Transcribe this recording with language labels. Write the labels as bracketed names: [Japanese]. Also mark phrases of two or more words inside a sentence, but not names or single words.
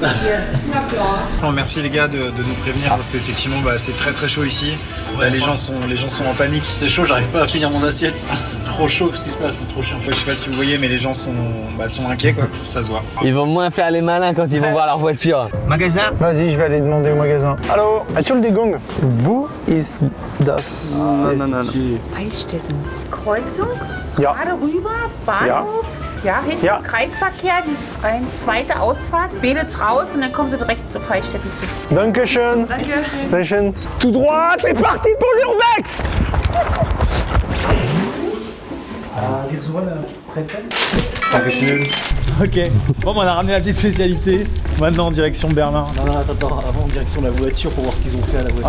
[French] Bon, merci les gars de nous prévenir parce qu'effectivement c'est très très chaud ici. Là, les gens sont en panique. C'est chaud, j'arrive pas à finir mon assiette. C'est trop trop chaud ce qui se passe, c'est trop chiant. Je sais pas si vous voyez, mais les gens sont inquiets quoi, ça se voit. Ils vont moins faire les malins quand ils vont voir leur voiture. Magasin. Vas-y, je vais aller demander au magasin. [German] Hallo, Entschuldigung, wo ist das? [French] Non. [German] Eichstätten. Kreuzung? Ja. Gerade rüber, Bahnhof. Ja, hinten Ja. Kreisverkehr, eine zweite Ausfahrt, Belitz raus und dann kommen sie direkt zu Eichstätten zu. Dankeschön. Dankeschön. [French] Tout droit, c'est parti pour l'Urbex. Ok, bon on a ramené la petite spécialité, maintenant en direction Berlin. Non, attends, avant en direction de la voiture pour voir ce qu'ils ont fait à la voiture.